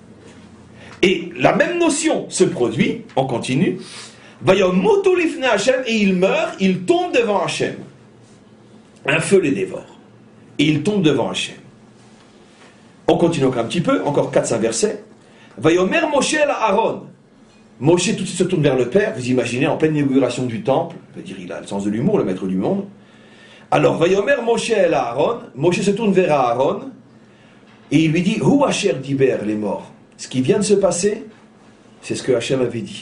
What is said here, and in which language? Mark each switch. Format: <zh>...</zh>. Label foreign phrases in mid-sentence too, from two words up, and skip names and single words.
<fr>Et la même notion se produit, on continue, et il meurt, il tombe devant Hachem. Un feu les dévore. Et il tombe devant Hachem. On continue encore un petit peu, encore 4-5 versets.</fr> <he>ויאמר משה אל אהרן.</he> <fr>Moshe tout de suite se tourne vers le Père, vous imaginez, en pleine inauguration du temple, je veux dire, il a le sens de l'humour, le maître du monde. Alors,</fr> <he>ויאמר משה אל אהרן,</he> <fr>Moshe se tourne vers Aaron, et il lui dit,</fr> <he>הוא אשר דבר,</he> <fr>les morts. Ce qui vient de se passer, c'est ce que Hachem avait dit.</fr>